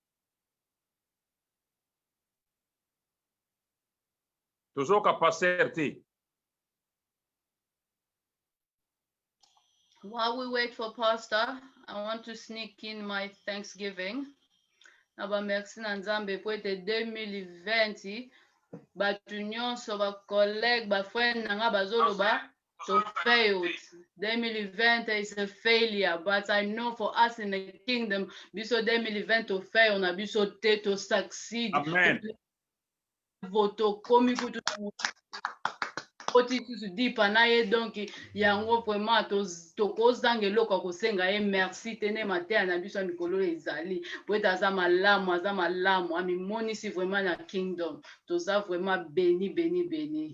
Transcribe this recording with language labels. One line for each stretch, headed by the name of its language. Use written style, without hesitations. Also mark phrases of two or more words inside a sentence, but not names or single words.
Lingala: tozoka passer te.
English: While we wait for Pastor, I want to sneak in my Thanksgiving.
Lingala: Naba merci na Nzambe po ete 2020 batu nyonso ba collègue ba friend nanga bazoloba to failed.
English: 2020 is a failure, but I know for us in the kingdom,
Lingala: biso 2020 to fail na biso te
English: to succeed. Amen.
Lingala: Voto komi kutu oti tusu dipa na ye donc yango vraiment tokozanga eloko kosenga ye merci tene mateya na biso ya mikolo ezali po ete aza malamu amimonisi vraiment na kingdom toza vraiment béni.